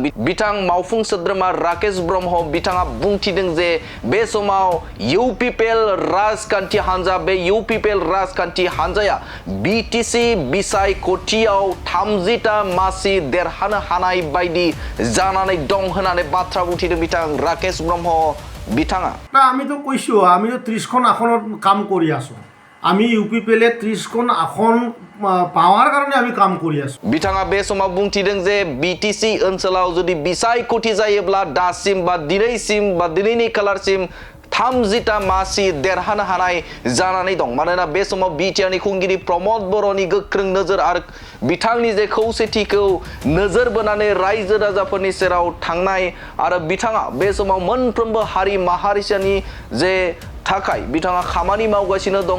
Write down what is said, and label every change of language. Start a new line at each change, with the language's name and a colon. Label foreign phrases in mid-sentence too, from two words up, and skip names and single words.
Bodo: बिथां मावफुं सोद्रोमा राकेश ब्रह्म बिथाङा बुंथिदों जे बे समाव इउपिपिएल राजखान्थि हान्जा बे इउपिपिएल राजखान्थि हान्जाया बिटिसि बिसायख'थियाव 30टा मासि देरहानो हानाय बायदि जानानै दं होननानै बाथ्रा बुंथिदों बिथां राकेश ब्रह्म बिथाङा।
Assamese: না আমি তো কৈছো আমি তো 30খন আসনত কাম কৰি আছো। আমি ইউপিপিএলে 30খন আসন পাওয়ার কারণে আমি কাম কৰি আছো।
Bodo: बिथाङा बे समाव बुंथिदों जे बिटिसि ओनसोलाव जुदि बिसायख'थि जायोब्ला दासिम बा दिनैसिम बा दिनैनि खालारसिम 30टा मासि देरहानो हानाय जानानै दं। मानोना बे समाव बिटिआरनि खुंगिरि प्रमद बर'नि गोख्रों नोजोर आरो बिथांनि जे खौसेथिखौ नोजोर बोनानै रायजो राजाफोरनि सेराव थांनाय आरो बिथाङा बे समाव मोनफ्रोमबो हारि माहारिसानि जे थाखाय बिथाङा खामानि मावगासिनो दङ।